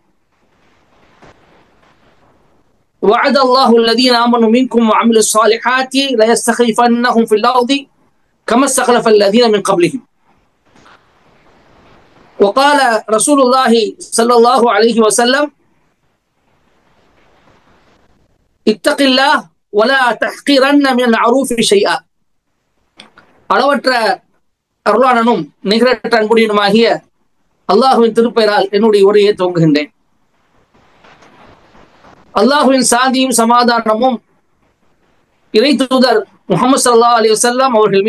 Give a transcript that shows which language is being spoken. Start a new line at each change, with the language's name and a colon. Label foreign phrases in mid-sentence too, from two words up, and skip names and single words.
Arabic: وعد الله الذين آمنوا منكم وعملوا الصالحات ليستخلفنهم في الأرض كما استخلف الذين من قبلهم. وقال رسول الله صلى الله عليه وسلم اتق الله ولا تحقرن من المعروف شيئا.
Tamil: அளவற்ற அருளாளனும் நிகரற்ற அன்புடையனுமாகிய அல்லாஹுவின் திருப்பெயரால் என்னுடைய உரையை துவங்குகின்றேன். அல்லாஹுவின் சாந்தியும் சமாதானமும் இறை தூதர் முஹம்மது
Arabic: صلى الله عليه وسلم
Tamil: அவர்கள்